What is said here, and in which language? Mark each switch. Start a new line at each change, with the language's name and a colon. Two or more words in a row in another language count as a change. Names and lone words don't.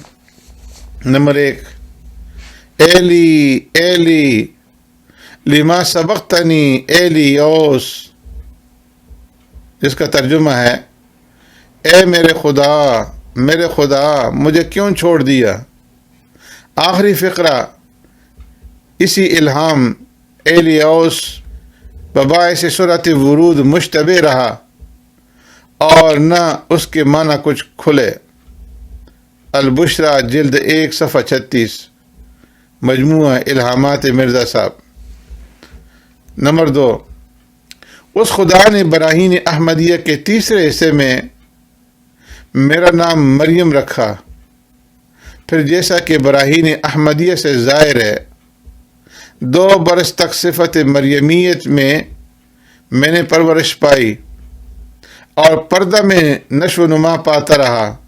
Urdu: نمبر 1،
Aramaic: ایلی ایلی لما سبقتنی
Urdu: ایلیوس، جس کا ترجمہ ہے اے میرے خدا مجھے کیوں چھوڑ دیا۔ آخری فقرہ اسی الہام ایلیوس بباعث سرعت ورود مشتبہ رہا اور نہ اس کے معنی کچھ کھلے۔ البشرا جلد 1 صفحہ 36، مجموعہ الہامات مرزا صاحب۔ نمبر 2، اس خدا نے براہین احمدیہ کے تیسرے حصے میں میرا نام مریم رکھا، پھر جیسا کہ براہین احمدیہ سے ظاہر ہے 2 برس تک صفت مریمیت میں نے پرورش پائی اور پردہ میں نشو و نما پاتا رہا۔